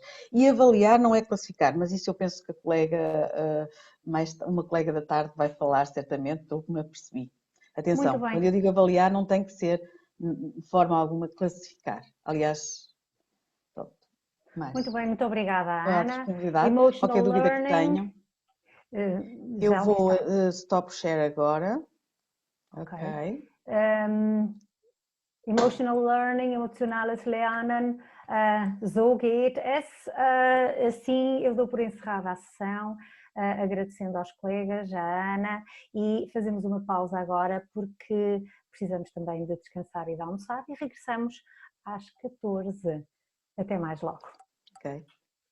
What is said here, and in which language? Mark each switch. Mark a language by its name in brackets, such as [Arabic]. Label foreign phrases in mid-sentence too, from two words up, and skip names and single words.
[Portuguese] E avaliar não é classificar, mas isso eu penso que a colega, uma colega da tarde vai falar certamente, do que me apercebi. Muito Atenção, bem. quando eu digo avaliar não tem que ser de forma alguma classificar. Aliás, pronto, mais. Muito bem, muito obrigada, À Ana. disponibilidade, Emotional qualquer dúvida que learning, tenham. Eu já vou está. [English] stop share [Portuguese] agora. Ok. Ok. [English] Emotional Learning, [German] emotionales Lernen, so geht es. [Portuguese] Assim eu dou por encerrada a sessão, agradecendo aos colegas, à Ana, e fazemos uma pausa agora porque precisamos também de descansar e de almoçar e regressamos às 14. Até mais logo. Ok. Até mais logo.